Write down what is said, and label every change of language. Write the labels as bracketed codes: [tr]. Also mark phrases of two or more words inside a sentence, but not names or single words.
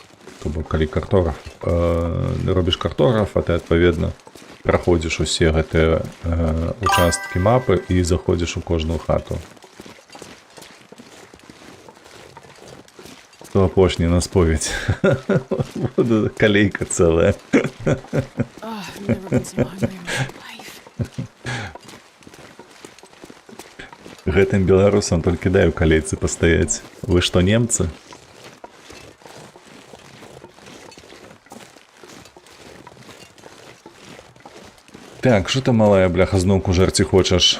[be] Тобто, калі картограф, робіш картографа, ты адпаведна праходзіш усе гэтыя участкі мапы і заходзіш у кожную хату. То апошні на споведь. Буду калейка цэлая. [en] Oh, I've never been so hungry in my life. [be] Гэтым беларусам толькі дай у калейцы пастаяць. Вы што, немцы? Так, [ru] что ты, [be] малая бляха, зноўку жарці хочаш?